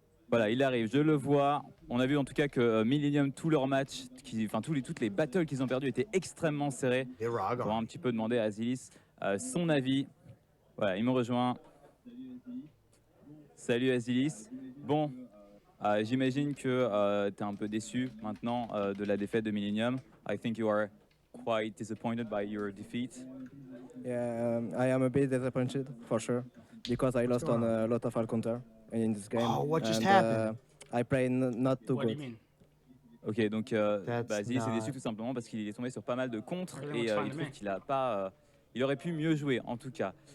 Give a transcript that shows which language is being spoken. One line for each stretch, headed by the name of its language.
French: Voilà, il arrive, je le vois. On a vu en tout cas que Millennium, tous leurs matchs, toutes les battles qu'ils ont perdues étaient extrêmement serrés. On va un petit peu demander à Azilis son avis. Voilà, il me rejoint. Salut Azilis. Bon, j'imagine que tu es un peu déçu maintenant de la défaite de Millennium.
English: I think you are quite disappointed by your defeat. Yeah, I am a bit disappointed for sure because I lost on a lot of hard counter in this game. Oh, what just happened? I play not too What do you good. mean?
French: Ok, donc Azilis est déçu tout simplement parce qu'il est tombé sur pas mal de contres et il trouve qu'il a pas, il aurait pu mieux jouer en tout cas.